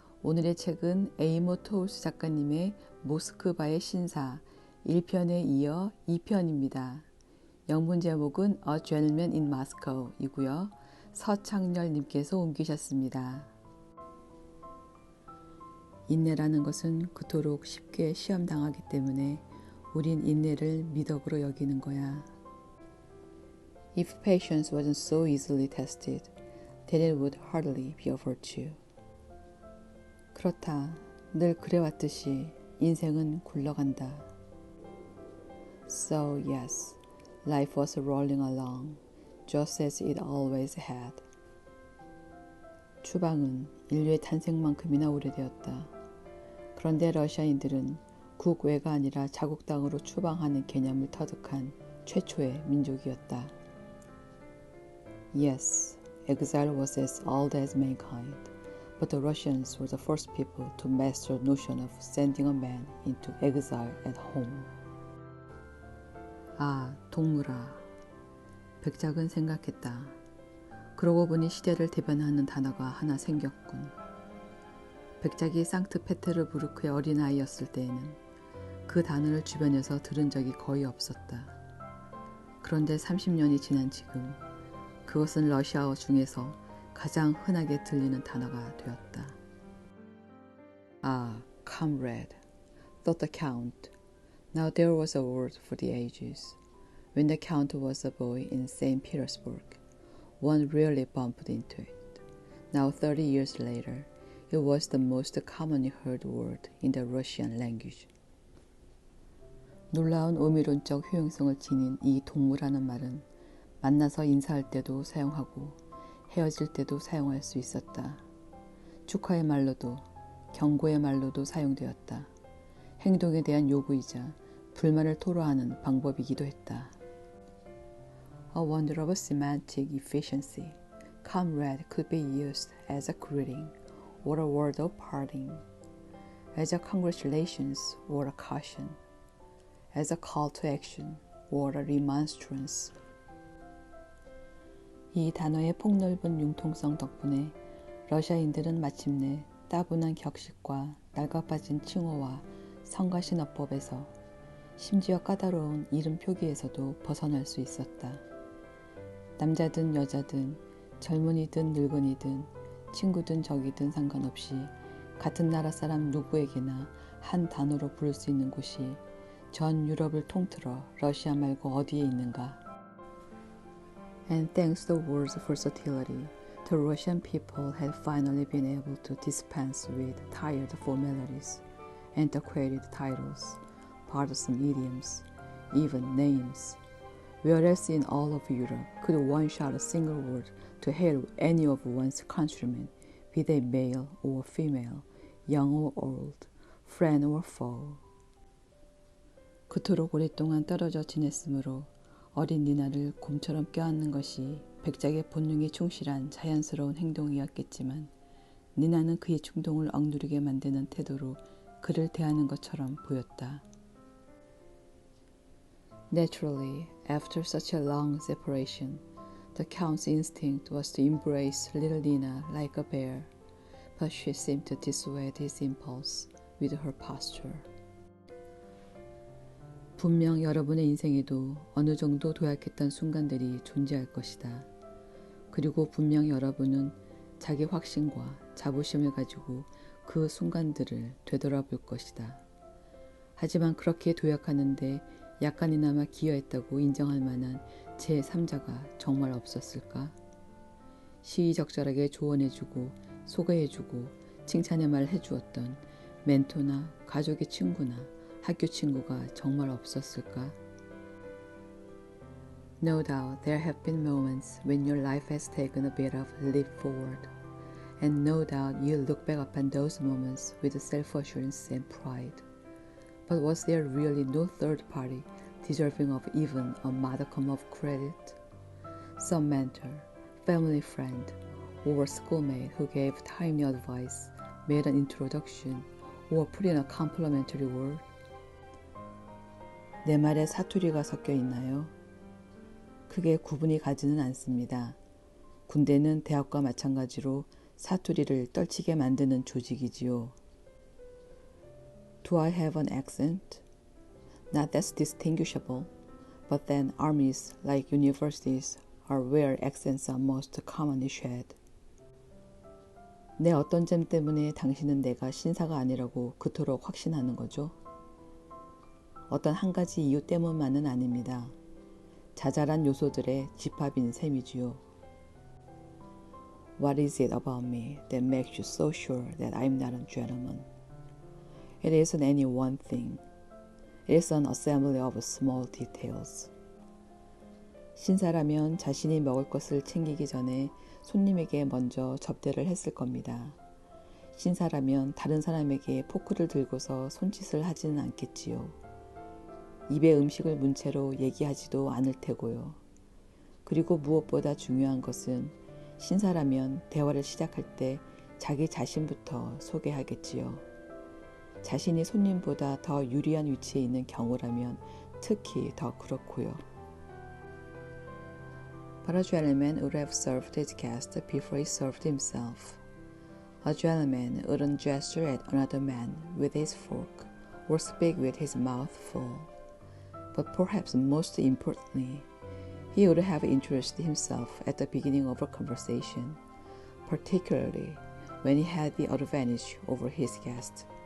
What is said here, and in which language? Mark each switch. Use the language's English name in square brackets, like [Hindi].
[Korean] 오늘의 책은 에이모 토울스 작가님의 모스크바의 신사 1편에 이어 2편입니다. 영문 제목은 A Gentleman in Moscow 이고요. 서창렬님께서 옮기셨습니다. 인내라는 것은 그토록 쉽게 시험당하기 때문에 우린 인내를 미덕으로 여기는 거야. [English] If patience wasn't so easily tested, then it would hardly be a virtue. [Korean] 그렇다. 늘 그래왔듯이 인생은 굴러간다. [English] So yes, life was rolling along, just as it always had. [Korean] 추방은 인류의 탄생만큼이나 오래되었다. 그런데 러시아인들은 국외가 아니라 자국 땅으로 추방하는 개념을 터득한 최초의 민족이었다. [English] Yes, exile was as old as mankind, but the Russians were the first people to master the notion of sending a man into exile at home. [Korean] 아, 동무라. 백작은 생각했다. 그러고 보니 시대를 대변하는 단어가 하나 생겼군. 백작이 상트페테르부르크의 어린아이였을 때에는 그 단어를 주변에서 들은 적이 거의 없었다. 그런데 30년이 지난 지금 그것은 러시아어 중에서 가장 흔하게 들리는 단어가 되었다. [English] Ah, comrade, thought the count. Now there was a word for the ages. When the count was a boy in St. Petersburg, one rarely bumped into it. Now 30 years later, it was the most commonly heard word in the Russian language. [Korean] 놀라운 의미론적 효용성을 지닌 이 동무라는 말은 만나서 인사할 때도 사용하고 헤어질 때도 사용할 수 있었다. 축하의 말로도 경고의 말로도 사용되었다. 행동에 대한 요구이자 불만을 토로하는 방법이기도 했다. [English] A wonder of semantic efficiency, comrade could be used as a greeting or a word of parting, as a congratulations or a caution, as a call to action or a remonstrance. [Korean] 이 단어의 폭넓은 융통성 덕분에 러시아인들은 마침내 따분한 격식과 낡아빠진 칭호와 성가신어법에서 심지어 까다로운 이름 표기에서도 벗어날 수 있었다. 남자든 여자든 젊은이든 늙은이든 친구든 적이든 상관없이 같은 나라 사람 누구에게나 한 단어로 부를 수 있는 곳이 전 유럽을 통틀어 러시아 말고 어디에 있는가? [English] And thanks to the word's versatility, the Russian people had finally been able to dispense with tired formalities, antiquated titles, partisan idioms, even names. Whereas in all of Europe could one shout a single word to hail any of one's countrymen, be they male or female, young or old, friend or foe. [Korean] 그토록 오랫동안 떨어져 지냈으므로 어린 니나를 곰처럼 껴안는 것이 백작의 본능에 충실한 자연스러운 행동이었겠지만 니나는 그의 충동을 억누르게 만드는 태도로 그를 대하는 것처럼 보였다. [English] Naturally, after such a long separation, the Count's instinct was to embrace little Nina like a bear, but she seemed to dissuade his impulse with her posture. [Korean] 분명 여러분의 인생에도 어느 정도 도약했던 순간들이 존재할 것이다. 그리고 분명 여러분은 자기 확신과 자부심을 가지고 그 순간들을 되돌아볼 것이다. 하지만 그렇게 도약하는데 약간이나마 기여했다고 인정할 만한 제3자가 정말 없었을까? 시의적절하게 조언해주고 소개해주고 칭찬의 말을 해주었던 멘토나 가족의 친구나 학교 친구가 정말 없었을까? [English] No doubt there have been moments when your life has taken a bit of a leap forward, and no doubt you look back upon those moments with self-assurance and pride. But was there really no third party deserving of even a modicum of credit? Some mentor, family friend, or schoolmate who gave timely advice, made an introduction, or put in a complimentary word? [Korean] 내 말에 사투리가 섞여 있나요? 크게 구분이 가지는 않습니다. 군대는 대학과 마찬가지로 사투리를 떨치게 만드는 조직이지요. [English] Do I have an accent? Not that's distinguishable, but then armies, like universities, are where accents are most commonly shared. [Korean] 내 어떤 점 때문에 당신은 내가 신사가 아니라고 그토록 확신하는 거죠? 어떤 한 가지 이유 때문만은 아닙니다. 자잘한 요소들의 집합인 셈이지요. [English] What is it about me that makes you so sure that I'm not a gentleman? It isn't any one thing. It is an assembly of small details. [Korean] 신사라면 자신이 먹을 것을 챙기기 전에 손님에게 먼저 접대를 했을 겁니다. 신사라면 다른 사람에게 포크를 들고서 손짓을 하지는 않겠지요. 입에 음식을 문 채로 얘기하지도 않을 테고요. 그리고 무엇보다 중요한 것은 신사라면 대화를 시작할 때 자기 자신부터 소개하겠지요. 자신이 손님보다 더 유리한 위치에 있는 경우라면 특히 더 그렇고요. [English] But a gentleman would have served his guest before he served himself. A gentleman wouldn't gesture at another man with his fork or speak with his mouth full. But perhaps most importantly, he would have introduced himself at the beginning of a conversation, particularly when he had the advantage over his guest.